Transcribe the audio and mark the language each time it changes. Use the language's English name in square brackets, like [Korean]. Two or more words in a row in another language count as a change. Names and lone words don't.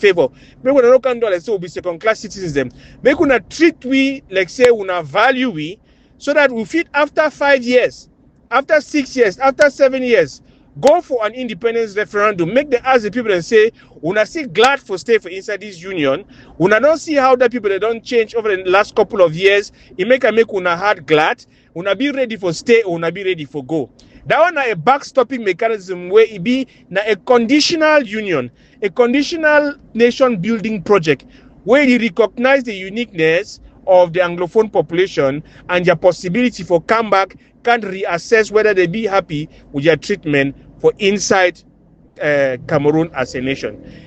[Nigerian Pidgin] favor, make una not come down like say we'll be second class citizens them, make una treat we like say una value we, so that we fit after 5 years, after 6 years, after 7 years, go for an independence referendum, make them ask the people and say, una still glad for stay for inside this union, una don't see how the people they don't change over the last couple of years, it make una heart glad, una be ready for stay, una be ready for go. That one na a backstopping mechanism where it be na a conditional union, a conditional nation building project where you recognize the uniqueness of the Anglophone population and their possibility for comeback can reassess whether they be happy with their treatment for inside Cameroon as a nation.